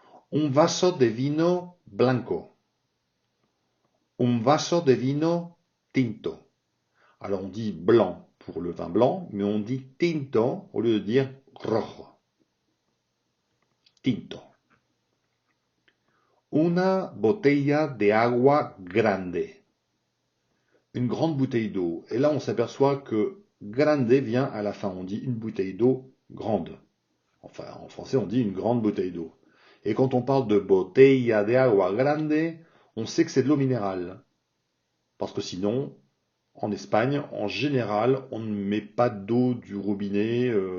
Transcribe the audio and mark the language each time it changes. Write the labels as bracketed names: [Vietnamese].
[Spanish] Un vaso de vino blanco. Un vaso de vino tinto. [French] Alors on dit blanc pour le vin blanc, mais on dit tinto au lieu de dire rojo. [Spanish] Tinto. Una botella de agua grande. [French] Une grande bouteille d'eau. Et là on s'aperçoit que grande vient à la fin. On dit une bouteille d'eau grande. Enfin en français on dit une grande bouteille d'eau. Et quand on parle de [Spanish] botella de agua grande, [French] on sait que c'est de l'eau minérale. Parce que sinon, en Espagne, en général, on ne met pas d'eau du robinet